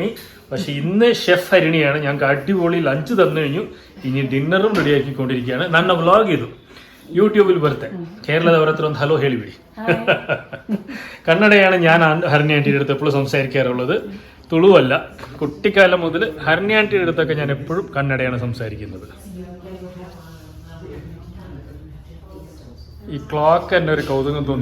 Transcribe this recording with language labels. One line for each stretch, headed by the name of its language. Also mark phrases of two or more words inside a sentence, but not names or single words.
Malayalam: പക്ഷെ ഇന്ന് ഷെഫ് ഹരിണിയാണ്. ഞങ്ങൾക്ക് അടിപൊളി ലഞ്ച് തന്നു കഴിഞ്ഞു. ഇനി ഡിന്നറും റെഡിയാക്കിക്കൊണ്ടിരിക്കുകയാണ്.
Kannada: ನನ್ನ ವ್ಲಾಗ್ ಇದು യൂട്യൂബിൽ ಬರುತ್ತೆ. കേരളದ ಅವರತ್ರ ಒಂದು ಹಲೋ ಹೇಳಿಬಿಡಿ.
Malayalam: കന്നഡയാണ് ഞാൻ ഹരിണി ആൻറ്റിയുടെ അടുത്ത് എപ്പോഴും സംസാരിക്കാറുള്ളത്, തുളുവല്ല. കുട്ടിക്കാലം മുതൽ ഹരിണി ആൻറ്റിയുടെ അടുത്തൊക്കെ ഞാൻ എപ്പോഴും കന്നഡയാണ് സംസാരിക്കുന്നത്. ഈ ക്ലോക്ക് തന്നെ ഒരു കൗതുകം തോന്നി.